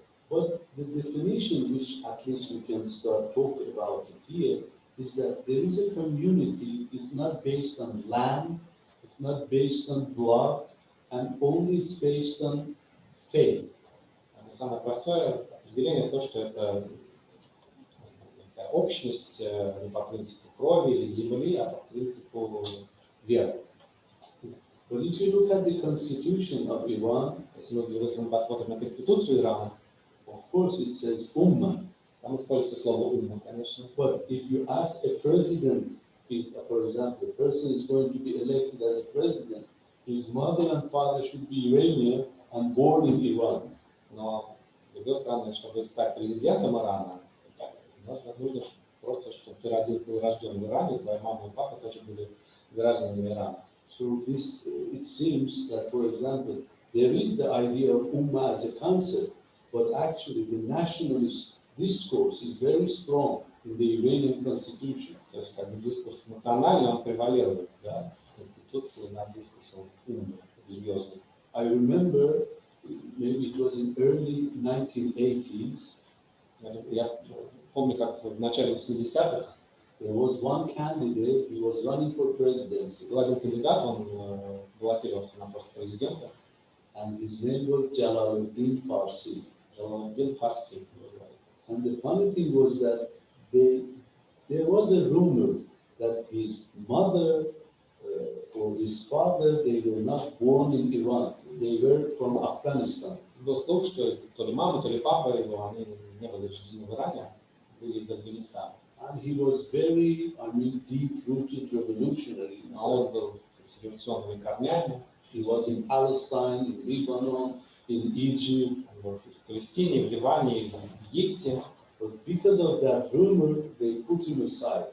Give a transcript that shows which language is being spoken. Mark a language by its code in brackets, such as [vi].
[en] But the definition which at least we can start talking about it here is that there is a community, it's not based on land, it's not based on blood, and only it's based on faith. [ru] Самое простое определение то, что это общность не по принципу крови или земли, а по принципу веры. [en] But if you look at the constitution of Iran, [ru] Если мы посмотрим на конституцию Ирана, [en] of course it says ummah. [ru] там используется слово умма, конечно. [en] But if you ask a president, if, for example, a person is going to be elected as a president, his mother and father should be Iranian and born in Iran. [ru] Но с другой стороны, чтобы стать президентом Ирана, нужно просто, чтобы ты был рожден в Иране, твоя мама и папа тоже были гражданами Ирана. [en] So this, it seems that, for example, there is the idea of ummah as a concept, but actually the nationalist discourse is very strong in the Iranian constitution. [ru] То есть как бы дискурс национальный, он превалирует, да, конституции над дискурсом умным, религиозным. [en] I remember, maybe it was in early 1980s, [ru] Я помню, как в начале 80-х [en] there was one candidate, he was running for presidency, [ru] был один кандидат, он баллотировался на пост президента, [en] and his name was Jalaluddin Farsi. [ru] Джавад Фарси. [en] And the funny thing was that there was a rumor that his mother or his father, they were not born in Iran, they were from Afghanistan. [ru] Был слух, что то ли мама, то ли папа его, они не были рождены в Иране, были из Афганистана. [en] And he was very, I mean, deep-rooted revolutionary. [ru] Он был с революционными корнями, [en] He was in Palestine, in Lebanon, in Egypt. [ru] в Палестине, в Ливане, в Египте. [en] But because of that rumor, they put him aside.